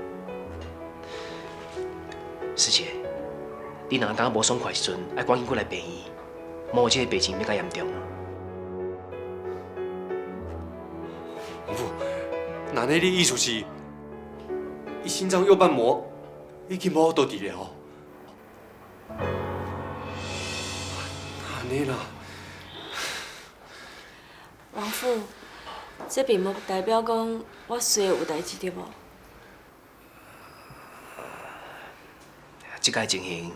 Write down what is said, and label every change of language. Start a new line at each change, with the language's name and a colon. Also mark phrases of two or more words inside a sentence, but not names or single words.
Min Nan Chinese: 师姐。你若感觉无爽快时阵，爱赶紧过来病院，莫这个病情变较严重。王父，那呢？你意思是，伊心脏右瓣膜已经无法度治疗？安尼啦。王父，这并无代表讲我随有代志对无？即个情形。